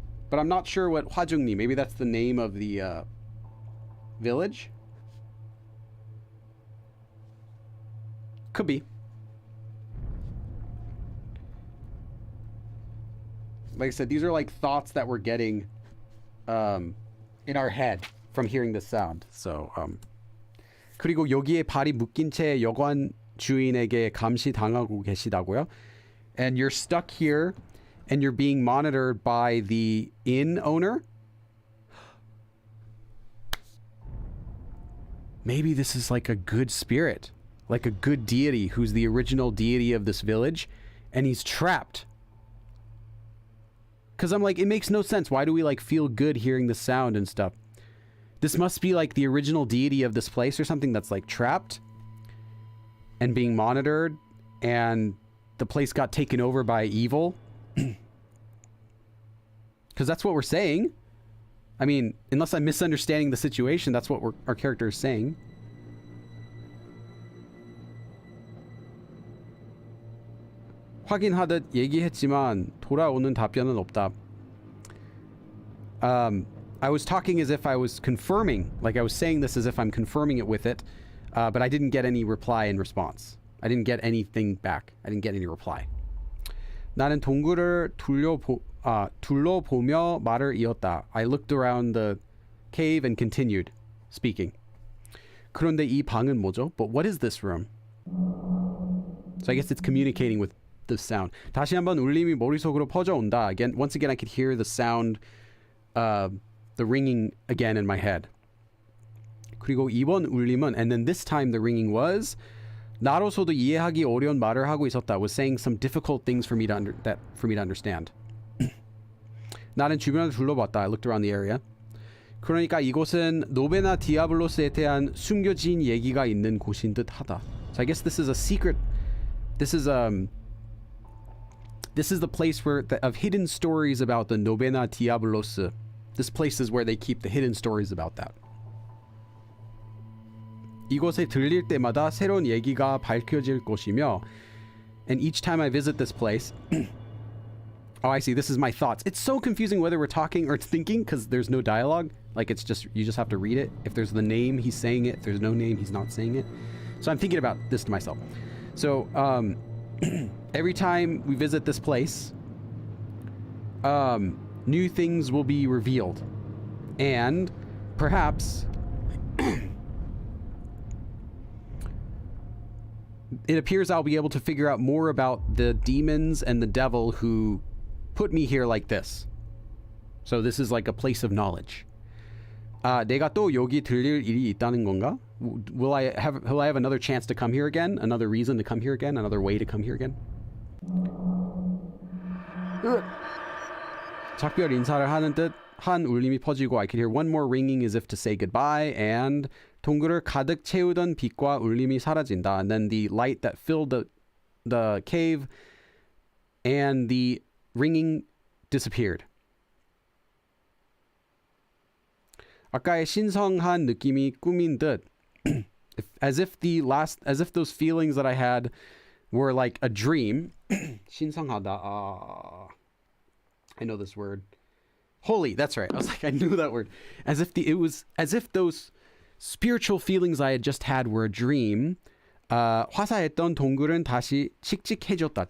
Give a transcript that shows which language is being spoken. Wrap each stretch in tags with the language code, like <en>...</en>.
<en>But I'm not sure what Hwajungni, maybe that's the name of the village? Could be. Like I said, these are like thoughts that we're getting in our head from hearing this sound.</en> <ko>So, 그리고 여기에 발이 묶인 채 여관 주인에게 감시당하고 계시다고요?</ko> <en>And you're stuck here and you're being monitored by the inn owner? Maybe this is like a good spirit, like a good deity who's the original deity of this village, and he's trapped. Because I'm like, it makes no sense. Why do we like feel good hearing the sound and stuff? This must be like the original deity of this place or something that's like trapped and being monitored, and the place got taken over by evil. Because that's what we're saying. I mean, unless I'm misunderstanding the situation, that's what our character is saying.</en> <ko>확인하듯 얘기했지만 돌아오는 답변은 없다.</ko> <en>I was talking as if I was confirming, like I was saying this as if I'm confirming it with it, but I didn't get any reply in response. I didn't get anything back. I didn't get any reply.</en> <ko>나는 동굴을 둘러보며 말을 이었다.</ko> <en>I looked around the cave and continued speaking.</en> <ko>그런데 이 방은 뭐죠?</ko> <en>But what is this room? So I guess it's communicating with the sound.</en> <ko>다시 한번 울림이 머릿속으로 퍼져온다.</ko> <en>Once again, I could hear the sound, the ringing again in my head.</en> <ko>그리고 이번 울림은,</ko> <en>and then this time the ringing was,</en> <ko>나로서도 이해하기 어려운 말을 하고 있었다.</ko> <en>Was saying some difficult things for me to understand.</en> <ko>나는 주변을 둘러봤다.</ko> <en>I looked around the area.</en> <ko>그러니까 이곳은 노베나 디아블로스에 대한 숨겨진 얘기가 있는 곳인 듯하다.</ko> <en>So I guess this is a secret. This is the place of hidden stories about the Novena Diabolos. This place is where they keep the hidden stories about that.</en> <ko>이곳에 들릴 때마다 새로운 얘기가 밝혀질 것이며,</ko> <en>and each time I visit this place, oh, I see. This is my thoughts. It's so confusing whether we're talking or thinking because there's no dialogue. Like you just have to read it. If there's the name, he's saying it. If there's no name, he's not saying it. So I'm thinking about this to myself. So every time we visit this place, new things will be revealed, and perhaps it appears I'll be able to figure out more about the demons and the devil who put me here like this. So this is like a place of knowledge.</en> <ko>아, 내가 또 여기 들릴 일이 있다는 건가?</ko> <en>Will I have another chance to come here again? Another reason to come here again? Another way to come here again?</en> <ko>작별 인사를 하는 듯 한 울림이 퍼지고</ko> <en>I could hear one more ringing as if to say goodbye and</en> <ko>동굴을 가득 채우던 빛과 울림이 사라진다.</ko> <en>And then the light that filled the cave and the ringing disappeared.</en> <ko>아까의 신성한 느낌이 꿈인 듯</ko> <en>as if those feelings that I had were like a dream.</en> <ko>신성하다.</ko> <en>I know this word. Holy, that's right. I was like, I knew that word. As if those spiritual feelings I had just had were a dream.</en> <ko>화사했던 동굴은 다시 칙칙해졌다.</ko>